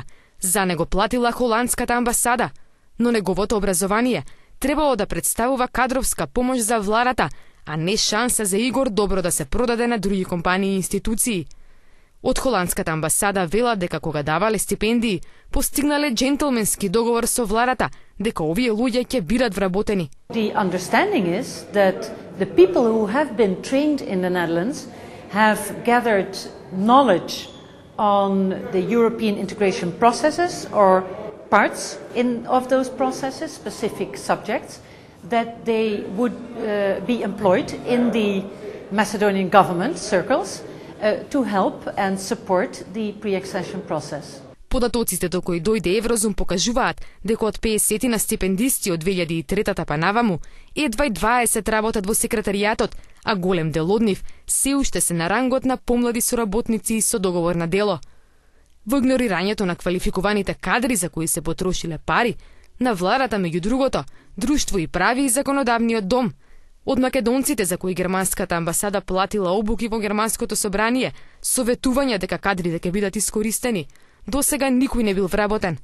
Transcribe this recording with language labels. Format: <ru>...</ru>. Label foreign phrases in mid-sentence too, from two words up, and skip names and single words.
<mk>За него платила холандската амбасада, но неговото образование требало да представува кадровска помош за владата, а не шанса за Игор добро да се продаде на други компании и институции. Од холандската амбасада велат дека кога давале стипендии, постигнале джентлменски договор со владата дека овие луѓе ќе бидат вработени.</mk> <en>The understanding is that the people who have been trained in the Netherlands have gathered knowledge on the European integration processes or parts of those processes, specific subjects, that they would be employed in the Macedonian government circles to help and support the pre-accession process.</en> <mk>Податоците до кои дојде Еврозум покажуваат дека од 50 на стипендисти од 2003 па наваму, едва и 20 работат во секретаријатот, а голем дел од нив се уште се на рангот на помлади соработници со договор на дело. Во игнорирањето на квалификуваните кадри за кои се потрошиле пари, на владата меѓу другото, Друштво и прави и законодавниот дом, од македонците за кои германската амбасада платила обуки во германското собрание, советување дека кадрите ќе бидат искористени, до сега никој не бил вработен.</mk>